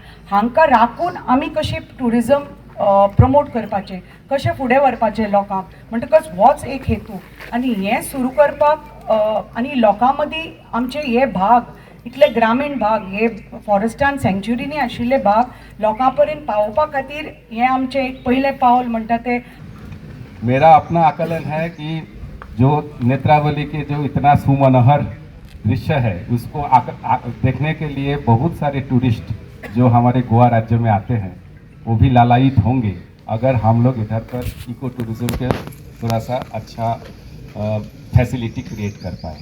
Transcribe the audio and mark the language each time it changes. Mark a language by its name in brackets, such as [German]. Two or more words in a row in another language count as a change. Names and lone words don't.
[Konkani] हांकां राखून आमी कशें ट्युरिजम प्रमोट करपाचें, कशें फुडें व्हरपाचें लोकांक, म्हणटकच होच एक हेतू. आनी हें सुरू करपाक आनी लोकां मदीं आमचे हे भाग इतले ग्रामीण भाग, हे फॉरेस्टान सँच्युरीनी आशिल्ले भाग लोकां पर्यंत पावोवपा खातीर हें आमचें एक पयलें पावल म्हणटा तें. [Hindi] मेरा अपना आकलन है कि जो नेत्रावली के जो इतना सुमनोहर दृश्य है उसको देखने के लिए बहुत सारे टूरिस्ट जो हमारे गोवा राज्य में आते हैं वो भी लालायित होंगे अगर हम लोग इधर पर [English] eco tourism [Hindi] के थोड़ा सा अच्छा [English] facility create [Hindi] कर पाए.